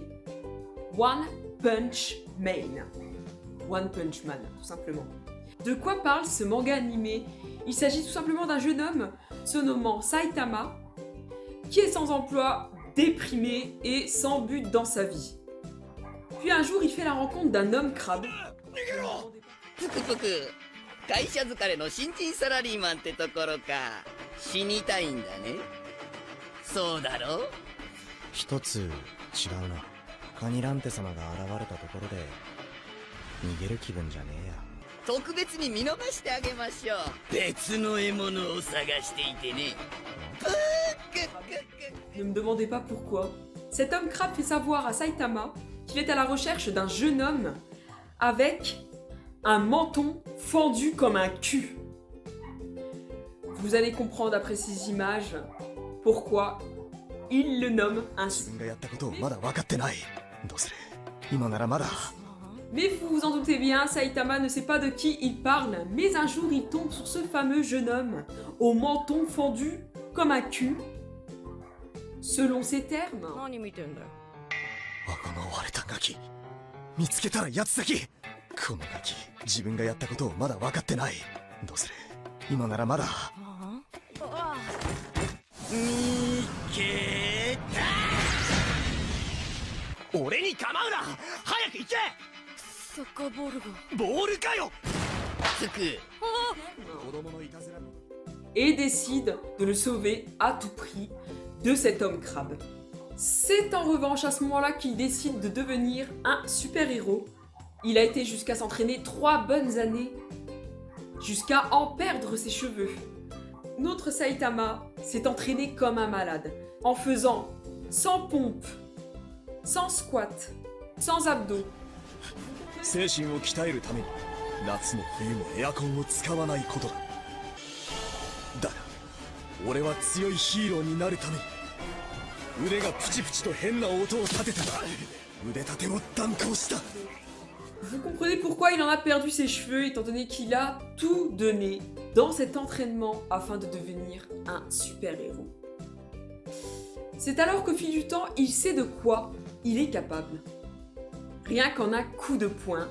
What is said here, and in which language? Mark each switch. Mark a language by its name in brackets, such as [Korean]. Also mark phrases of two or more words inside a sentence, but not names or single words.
[French] One Punch Man. One Punch Man, tout simplement. De quoi parle ce manga animé? Il s'agit tout simplement d'un jeune homme se nommant Saitama qui est sans emploi, déprimé et sans but dans sa vie. Puis un jour, il fait la rencontre d'un homme crabe. [Japanese] ぷくぷく会社疲れの新人サラリーマンってところか死にたいんだねそうだろ一つ違うなカニランテ様が現れたところで逃げる気分じゃねえや特別に見逃してあげましょう別の獲物を探していてねぷーくくく [French] Ne me demandez pas pourquoi. Cet homme crabe fait savoir à Saitama qu'il est à la recherche d'un jeune homme avec un menton fendu comme un cul. Vous allez comprendre après ces images pourquoi il le nomme [Japanese] 自 [French] ainsi. [Japanese] 分がやったことをまだ分かってないどうする今ならまだ [French] Mais vous vous en doutez bien, Saitama ne sait pas de qui il parle, mais un jour il tombe sur ce fameux jeune homme au menton fendu comme un cul. Selon ses termes, [Japanese] 何見てんだよこの割れたガキ見つけたら八つ先このガキ自分がやったことをまだ分かってないどうする今ならまだ見つけた俺に構うな早く行けサッカーボールがボールかよつく子供のいたずら [French] et décide de le sauver à tout prix de cet homme crabe. C'est en revanche à ce moment-là qu'il décide de devenir un super-héros. Il a été jusqu'à s'entraîner 3 bonnes années, jusqu'à en perdre ses cheveux. Notre Saitama s'est entraîné comme un malade, en faisant sans pompe, sans squat, sans abdos. [Japanese] 精神を鍛えるために夏も冬もエアコンを使わないことだだが俺は強いヒーローになるために腕がプチプチと変な音を立てた腕立てを断行した [French] Vous comprenez pourquoi il en a perdu ses cheveux, étant donné qu'il a tout donné dans cet entraînement afin de devenir un super-héros. C'est alors qu'au fil du temps, il sait de quoi il est capable. Rien qu'en un coup de poing.